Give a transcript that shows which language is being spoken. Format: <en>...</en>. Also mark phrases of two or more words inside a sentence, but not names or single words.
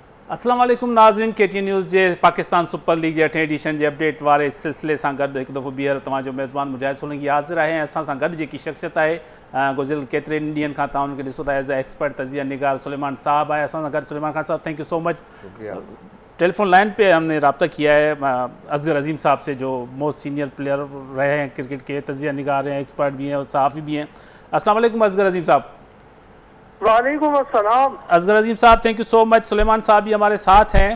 <ar>السلام عليكم</ar> <sd>नाज़रीन, KTN न्यूज़ जे पाकिस्तान सुपर लीग जे 8 एडिशन जे अपडेट वारे सिलसिले सां गॾु हिकु दफ़ो ॿीहर तव्हांजो मेज़बान मुजाहिद सोलंकी हाज़िर आहे। असां सां गॾु जेकी शख़्सियत आहे गुज़िरियल केतिरनि ॾींहंनि खां तव्हां उनखे ॾिसो था</sd> <en>as a expert</en> <sd>तज़िया निगार सुलेमान साहब आहे असां सां गॾु। सुलेमान खान साहब,</sd> <en>thank you so much. telephone line</en> <ur>پہ ہم نے رابطہ کیا ہے اصغر عظیم صاحب سے، جو</ur> <en>most senior player</en> <ur>رہے ہیں کرکٹ کے، تجزیہ نگار ہیں، ایکسپرٹ بھی ہیں اور صحافی بھی ہیں.</ur> <ar>السلام عليكم असगर अजीम साहब। وعليكم السلام.</ar> <ur>اصغر عظیم صاحب,</ur> <en>thank you so much.</en> <ur>سلیمان صاحب بھی ہمارے ساتھ ہیں.</ur>